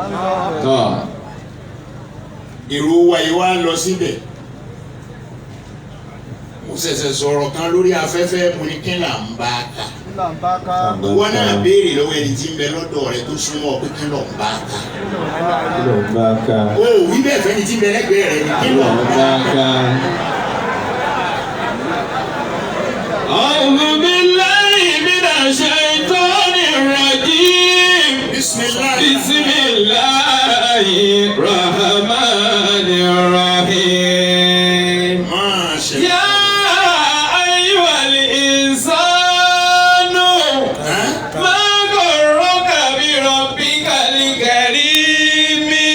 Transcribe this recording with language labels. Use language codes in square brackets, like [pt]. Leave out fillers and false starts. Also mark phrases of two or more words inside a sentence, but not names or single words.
[yo] èrò wa yìí wá lọ síbẹ̀ mo ṣẹ̀ṣẹ̀ sọ̀rọ̀ kan lórí afẹ́fẹ́ mo ní kí là ń bá a kà. wọn náà béèrè lọ́wọ́ ẹni tí ń bẹ lọ́dọ̀ rẹ tó súnmọ́ pé kí ló ń bá a kà. o wí bẹ́ẹ̀ fẹ́ni tí ń bẹ lẹ́gbẹ̀ẹ́ rẹ ni kí ló ń bá a kà. [ar] أعوذ بالله من الشيطان الرجيم بسم الله الرحمن الرحيم يا أيها الإنسان ما غرك بربك الكريم